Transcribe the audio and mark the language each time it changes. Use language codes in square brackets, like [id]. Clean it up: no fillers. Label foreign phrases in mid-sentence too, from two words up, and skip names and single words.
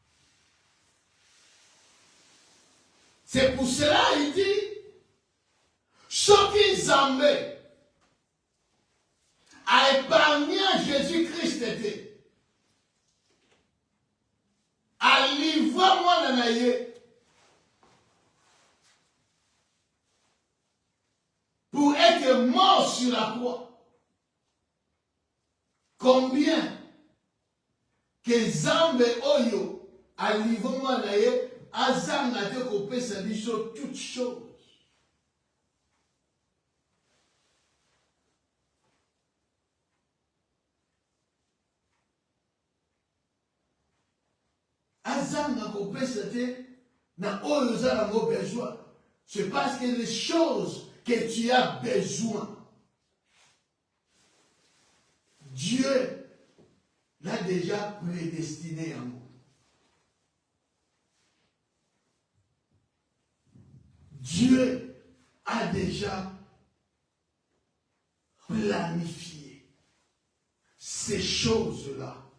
[fr] C'est pour cela, il dit, [ln] soki Nzambe [fr] a épargné Jésus-Christ te, a livré [ln] mwana na ye [fr] pour être mort sur la croix. Combien que [ln] Nzambe oyo a livré mwana na ye azanga te kopesa biso [fr] toutes choses. [ln] Azanga kopesa te na oyo zango besoin. [fr] C'est parce que les choses que tu as besoin, Dieu l'a déjà prédestiné en nous. Dieu a déjà planifié ces choses-là.